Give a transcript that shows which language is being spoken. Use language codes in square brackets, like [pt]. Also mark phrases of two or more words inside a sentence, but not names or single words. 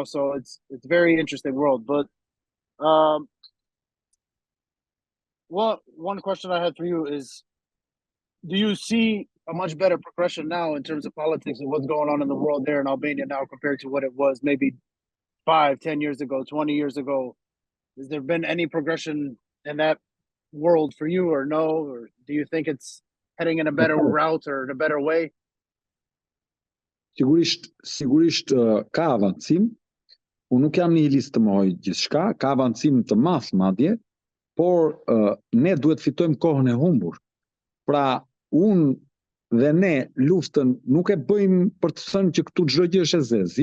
[en] So it's very interesting world. But one question I had for you is, do you see a much better progression now in terms of politics and what's going on in the world there in Albania now compared to what it was maybe 5, 10 years ago, 20 years ago? Has there been any progression in that world for you, or no? Or do you think it's heading in a better route or in a better way? [sq] Sigurisht ka avancim. Unë nuk jam nihilist të mohoj gjithçka, ka avancim të madh madje, por ne duhet fitojmë kohën e humbur. Pra, unë dhe ne luftën nuk e bëjmë për të thënë që këtu çdo gjë është e zezë.